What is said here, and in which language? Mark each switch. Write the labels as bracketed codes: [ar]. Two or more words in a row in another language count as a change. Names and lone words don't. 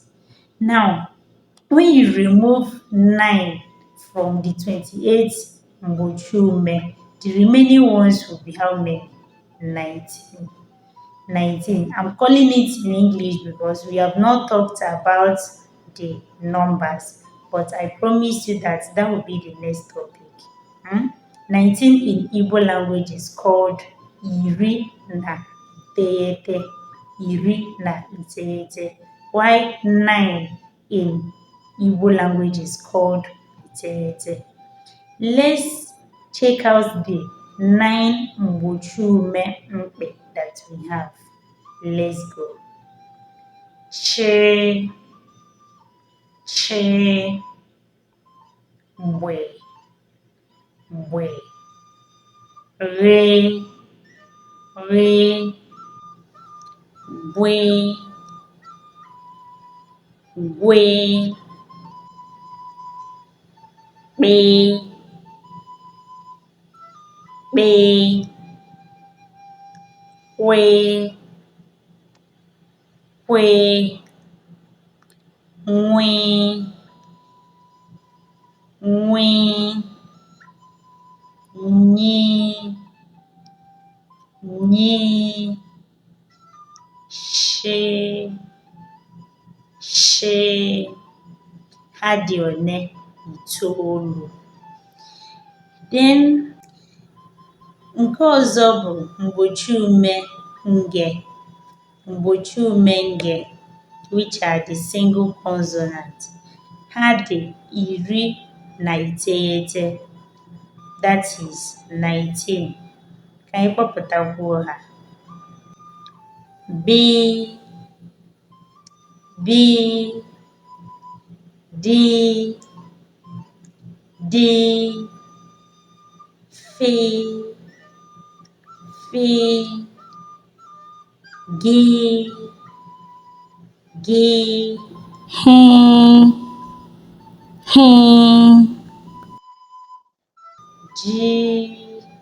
[en] Now, when you remove 9 from the 28 Mgbochume, The remaining ones will be how many? 19. 19. I'm calling it in English because we have not talked about the numbers, but I promise you that that will be the next topic. Hmm? 19 in Igbo language is called [ig] iri na iteghete. Iri na iteghete. [en] While 9 in Igbo language is called iteghete. Let's check out the 9 [ig] mgbochume mkpe [en] that we have. Let's go. [ig] Chi, chi, mgbe, mgbe. Re, re, gwe, gwe. Kpe, kpe. Kwe, kwe. Nwe, nwe. Nyi, nyi. Shi, shi. Ha dị one? Itoolu. Then nke ọzọ bụ mgbochiume nge. Mgbochiume nge, [en] which are the single consonant. [ig] Ha dị iri na iteghete. [en] That is 19. [ig] Ka anyị kpọpụtakwuo ha. B, B, D, D, F, F, G, G, H, H, G,